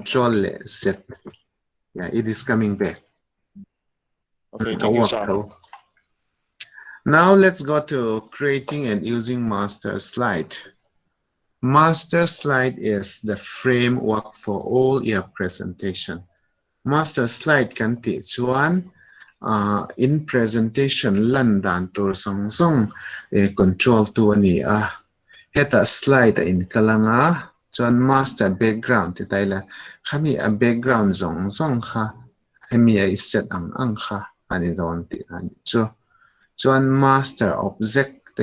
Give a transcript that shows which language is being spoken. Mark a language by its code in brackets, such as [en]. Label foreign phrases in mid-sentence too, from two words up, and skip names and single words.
[en] control Z. Yeah, it is coming back. Okay, thank you, sir. Now let's go to creating and using master slide. Master slide is the framework for all your presentation. Master slide [lus] kan ti chuan in presentation lan dan tur song song control tu ani heta slide in kalanga chuan [en] master background [lus] ti taila khami a background zong zong kha hemi a set ang kha ani don ti ani chuan [en] master object [lus] te